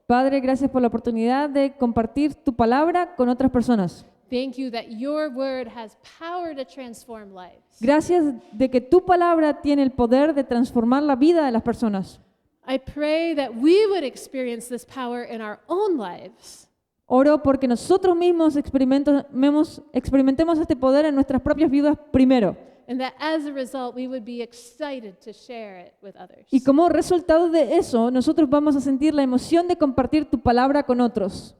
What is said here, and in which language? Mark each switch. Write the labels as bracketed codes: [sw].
[es] Padre, gracias por la oportunidad de compartir tu palabra con otras personas. [en] Thank you that your word has power to transform lives. [es] Gracias de que tu palabra tiene el poder de transformar la vida de las personas. [en] I pray that we would experience this power in our own lives. [es] Oro porque nosotros mismos experimentemos este poder en nuestras propias vidas primero. [en] And that as a result, we would be excited to share it with others. [es] Y como resultado de eso, nosotros vamos a sentir la emoción de compartir tu palabra con otros.